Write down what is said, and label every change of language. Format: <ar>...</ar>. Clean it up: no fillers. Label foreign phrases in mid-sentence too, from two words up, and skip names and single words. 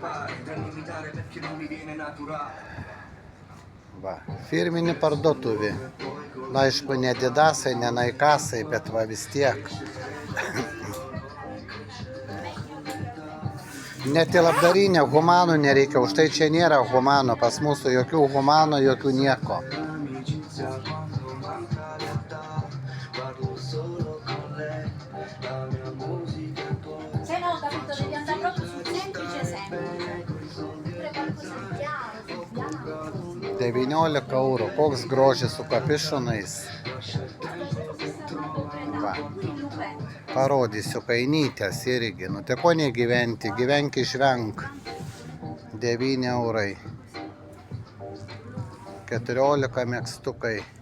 <lt>Va, firminį parduotuvį. Na, aišku, ne Adidasai, ne Naikasai, bet va vis tiek. Net į labdarinę humanų nereikia, už tai čia nėra humanų. Pas mūsų jokių humanų, jokių nieko.</lt> <it>Se no, capito, devi andare proprio sul semplice semplice. Oppure qualcosa di chiaro,</it> <lt>19 eurų. Koks grožis su kapišonais. Va. Parodysiu kainytės irgi. Nu, tai ko negyventi, gyvenk išvenk. 9 eurai. 14 megztukai.</lt>